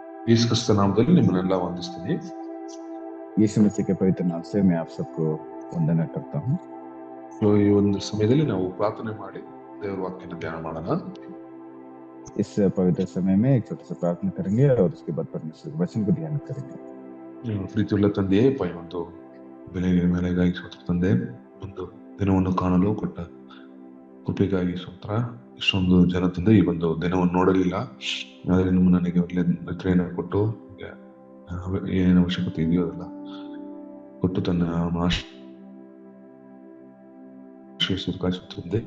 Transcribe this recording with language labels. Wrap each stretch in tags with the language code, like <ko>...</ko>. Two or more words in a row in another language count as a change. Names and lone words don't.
<kn>ಯೇಸು ಕ್ರಿಸ್ತ ನಾಮದಲ್ಲಿ ನಿಮ್ಮನ್ನೆಲ್ಲ ವಂದಿಸ್ತೀನಿ.</kn> <hi>यीशु मसीह के पवित्र नाम से मैं आप सबको वंदना करता हूँ।</hi> <kn>ಈ ಒಂದು ಸಮಯದಲ್ಲಿ ನಾವು ಪ್ರಾರ್ಥನೆ ಮಾಡಿ ದೇವರ ವಾಕ್ಯನ ಧ್ಯಾನ ಮಾಡೋಣ.</kn> <hi>इस पवित्र समय में एक छोटा सा प्रार्थना करेंगे और उसके बाद परमेश्वर के वचन को ध्यान करेंगे।</hi> <kn>ಪ್ರೀತಿಯುಳ್ಳ ತಂದೆಯೇ, ಒಂದು ಬೆಲೆಯ ಮೇಲೆಗಾಗಿ ಸ್ತೋತ್ರ ತಂದೆ. ಒಂದು ದಿನವನ್ನು ಕಾಣಲು ಕೊಟ್ಟ ಕೃಪೆಗಾಗಿ ಸ್ತೋತ್ರ. ಇಷ್ಟೊಂದು ಜನ ತಂದೆ ಈ ಒಂದು ದಿನವನ್ನು ನೋಡಲಿಲ್ಲ, ಆದರೆ ನಿಮ್ಮ ನನಗೆ ಒಳ್ಳೆ ನಿದ್ರೆಯನ್ನು ಕೊಟ್ಟು ಏನೇನು ಅವಶ್ಯಕತೆ ಇದೆಯೋ ಅದೆಲ್ಲ ಕೊಟ್ಟು ತನ್ನ ಆಶ್ರಯಿಸುತ್ತದೆ.</kn>